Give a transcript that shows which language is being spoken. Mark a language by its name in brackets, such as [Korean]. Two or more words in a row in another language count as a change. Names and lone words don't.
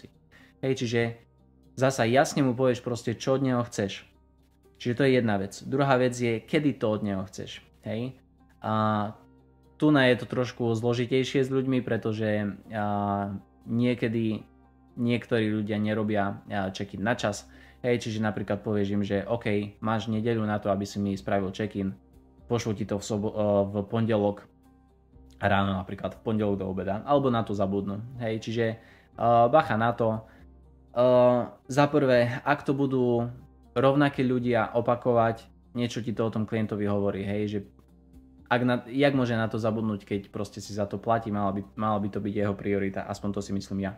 [Slovak] Hej, čiže zasa jasne mu povieš proste, čo od neho chceš. Čiže to je jedna vec. Druhá vec je, kedy to od neho chceš, hej. A tu je to trošku zložitejšie s ľuďmi, pretože niekedy niektorí ľudia nerobia check-in na čas. Hej, čiže napríklad povieš im, že OK, máš nedeľu na to, aby si mi spravil check-in, pošlu ti to v pondelok ráno, napríklad v pondelok do obeda, alebo na to zabudnú. Hej, čiže bacha na to. Za prvé, ak to budú rovnakí ľudia opakovať, niečo ti to o tom klientovi hovorí, hej, že jak môže na to zabudnúť, keď proste si za to platí, mala by to byť jeho priorita, aspoň to si myslím ja.